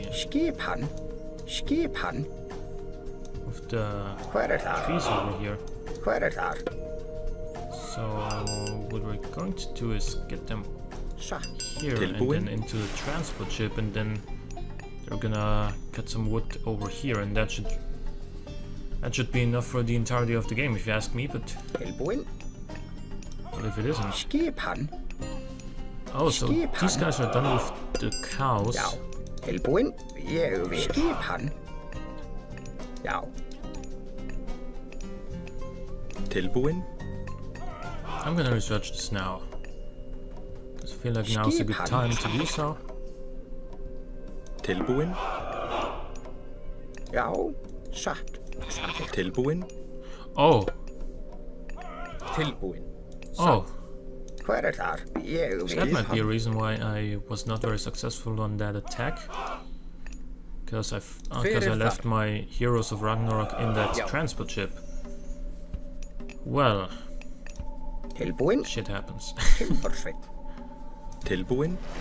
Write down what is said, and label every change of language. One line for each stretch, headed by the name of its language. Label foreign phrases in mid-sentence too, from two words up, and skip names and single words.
Icelandic: Skip hann.
English: with the
Icelandic: Hver þar?
English: trees over here.
Icelandic: Hver þar?
English: So what we're going to do is get them
Icelandic: Satt.
English: here and then into the transport ship, and then they're gonna cut some wood over here, and that should be enough for the entirety of the game, if you ask me. But
Icelandic: Tilbúin.
English: what if it isn't?
Icelandic: Skip hann.
English: Oh, so these guys are done with the cows.
Icelandic: Já. Tilbúin. Ég vil. Skip hann. Já. Tilbúin.
English: I'm gonna research this now. I feel like now's a good time to do so.
Icelandic: Tilbúin. Já. Satt. Tilbúin.
English: Oh.
Icelandic: Tilbúin.
English: Oh.
Icelandic: Hver þar? Ég
English: So that
Icelandic: vil.
English: might be a reason why I was not very successful on that attack. Because I left my Heroes of Ragnarok in that transport ship. Well,
Icelandic: Tilbúin.
English: shit happens.
Icelandic: Timbersveit. Tilbúin.